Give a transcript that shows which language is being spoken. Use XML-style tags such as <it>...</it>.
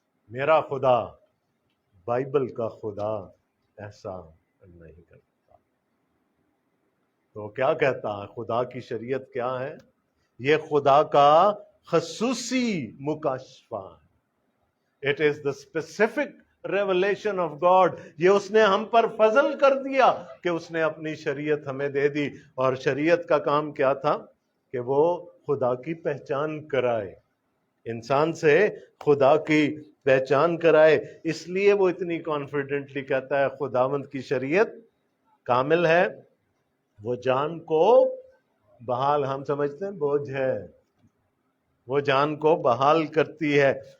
<ur>میرا خدا، بائبل کا خدا ایسا نہیں کرتا. تو کیا کہتا ہے؟ خدا کی شریعت کیا ہے؟ یہ خدا کا خصوصی مکاشفہ ہے.</ur> <en>It is the specific revelation of God.</en> <ur>یہ اس نے ہم پر فضل کر دیا کہ اس نے اپنی شریعت ہمیں دے دی. اور شریعت کا کام کیا تھا؟ کہ وہ خدا کی پہچان کرائے، انسان سے خدا کی پہچان کرائے. اس لیے وہ اتنی کانفیڈنٹلی کہتا ہے خداوند کی شریعت کامل ہے، وہ جان کو بحال، ہم سمجھتے ہیں بوجھ ہے، وہ جان کو بحال کرتی ہے.</ur>